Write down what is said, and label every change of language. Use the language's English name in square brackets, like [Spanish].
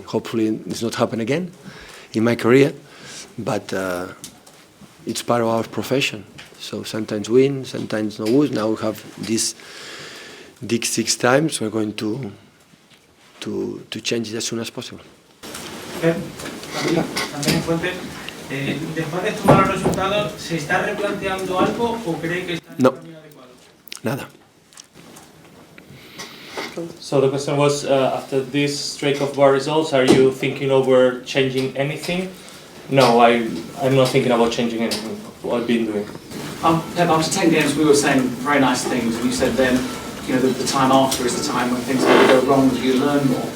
[English] Hopefully it's not happen again in my career, but it's part of our profession. So sometimes win, sometimes no lose. Now we have this 6 times. We're going to change it as soon as possible. [Spanish] Pep, también Fuente, después de estos malos resultados, ¿se está replanteando algo o cree que está en el camino adecuado? Nada. [English] So the question was, after this streak of bad results, are you thinking over changing anything? No, I'm not thinking about changing anything of what I've been doing. Pep, after 10 games we were saying very nice things, and you said then, you know, the time after is the time when things go wrong, that you learn more.